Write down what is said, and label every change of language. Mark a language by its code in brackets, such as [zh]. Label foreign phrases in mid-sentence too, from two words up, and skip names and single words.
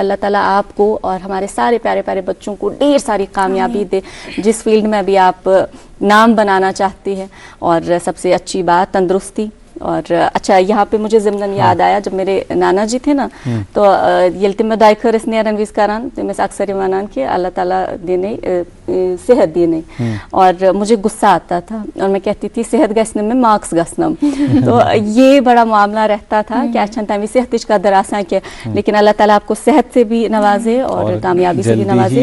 [ur] اللہ تعالیٰ آپ کو اور ہمارے سارے پیارے پیارے بچوں کو ڈھیر ساری کامیابی دے، جس فیلڈ میں بھی آپ نام بنانا چاہتی ہے، اور سب سے اچھی بات تندرستی. اور اچھا، یہاں پہ مجھے ضمناً یاد آیا، جب میرے نانا جی تھے نا، تو [ks] यल्तिम दायखर इस नेरन विस करान [ur] تو میں اکثر [ks] मानान कि अल्लाह ताला देने सेहत देने, [ur] اور مجھے غصہ آتا تھا اور میں کہتی تھی [ks] सेहत गसने में मार्क्स गसनम। [ur] تو یہ بڑا معاملہ رہتا تھا کہ اچھا تمی صحت کا دراسہ کے، لیکن اللہ تعالیٰ آپ کو صحت سے بھی نوازے اور کامیابی سے بھی نوازے.